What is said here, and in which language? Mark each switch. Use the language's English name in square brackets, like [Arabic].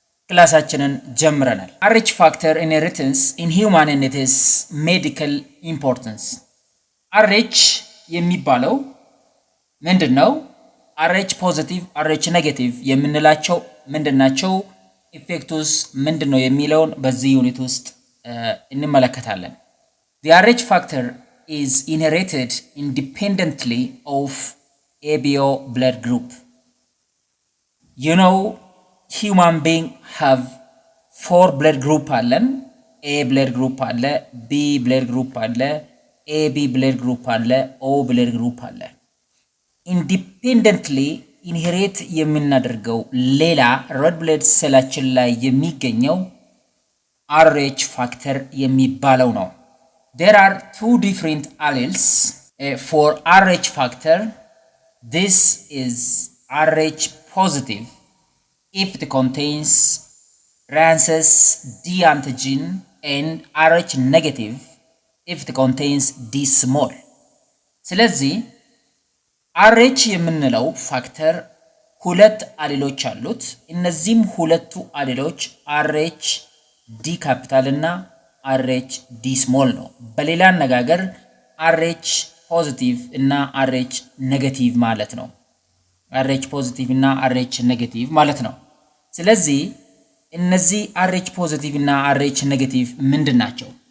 [Amharic] ክላሳችንን ጀምረናል። [English] RH ፋክተር ኢንሄሪታንስ ኢን ሂውማን ኤንድ ኢትስ ሜዲካል ኢምፖርታንስ [Amharic] RH የሚባለው ምንድነው? RH ፖዚቲቭ RH ኔጌቲቭ የምንላቸው ምንድናቸው? ኢፌክቱስ ምንድነው የሚለውን በዚህ ዩኒት ውስጥ እንመለከታለን። [English] The RH factor is inherited independently of ABO blood group. You know, human being have 4 blood group [Amharic] አለን። A blood group አለ፣ B blood group አለ፣ AB blood group አለ፣ O blood group አለ። ኢንዲፔንደንትሊ ኢንሄሪት የምናደርገው ሌላ ሬድ ብለድ ሴላችን ላይ የሚገኘው RH ፋክተር የሚባለው ነው። [English] There are 2 different alleles for RH factor. This is RH positive if it contains Rances D antigen and RH negative if it contains D small. [Amharic] ስለዚህ RH የምንለው ፋክተር ሁለት አሌሎች አሉት። እነዚህም ሁለቱ አሌሎች RH D ካፒታል እና RH D ስሞል ነው። በሌላ አነጋገር RH ፖዚቲቭ እና RH ኔጌቲቭ ማለት ነው። RH ፖዚቲቭ እና RH ኔጌቲቭ ማለት ነው። ስለዚህ እነዚህ RH ፖዚቲቭ እና RH ኔጌቲቭ ምንድናቸው?